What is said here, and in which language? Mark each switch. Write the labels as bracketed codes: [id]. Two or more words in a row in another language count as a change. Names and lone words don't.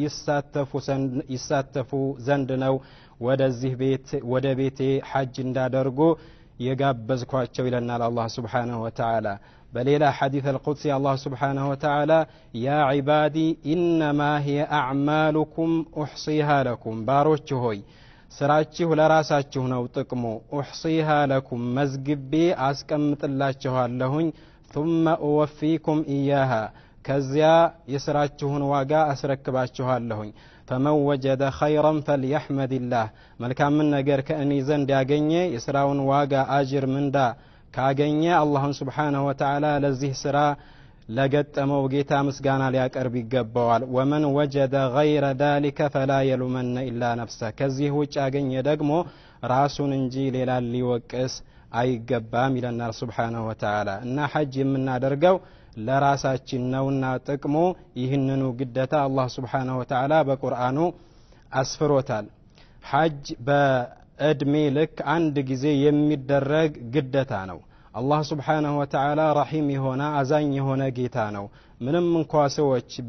[am] ይሳተፉ ዘንድ ነው ወደዚህ ቤት ወደ ቤቴ ሐጅ እንዳደርጉ የጋበዝኳቸው ይለናል አላህ [ar] سبحانه وتعالى። [am] በሌላ ሐዲስ [ar] القدسي الله سبحانه وتعالى يا عبادي إنما هي أعمالكم أحصيها لكم፣ ባሮች [am] ሆይ ስራችሁ ለራሳችሁ ነው ጥቅሙ። [ar] أحصيها لكم [am] መዝግቤ አስቀምጥላችኋለሁኝ። [ar] ثم أوفيكم إياها [am] ከዚያ የስራችሁን ዋጋ አስረክባችኋለሁኝ። [ar] فمن وجد خيرا فليحمد الله [am] መልካምን ነገር ከእኔ ዘንድ ያገኘ የስራውን ዋጋ አጅር ምንዳ ካገኘ አላህን [ar] سبحانه وتعالى [am] ለዚህ ስራ ለገጠመው ጌታ ምስጋና ሊያቀርብ ይገባዋል። [ar] ومن وجد غير ذلك فلا يلومن إلا نفسه ከዚህ [am] ውጭ ያገኘ ደግሞ ራሱን እንጂ ሌላ ሊወቅስ አይገባም ይለናል [ar] سبحانه وتعالى። [am] እና ሐጅ የምናደርገው ለራሳችን ነውና ጥቅሙ ይህንኑ ግዴታ አላህ [ar] سبحانه وتعالى [am] በቁርአኑ አስፍሮታል። ሐጅ በእድሜ ልክ አንድ ጊዜ የሚደረግ ግዴታ ነው። አላህ [ar] سبحانه وتعالى [am] ረሂም የሆነ አዛኝ የሆነ ጌታ ነው። ምንም እንኳ ሰዎች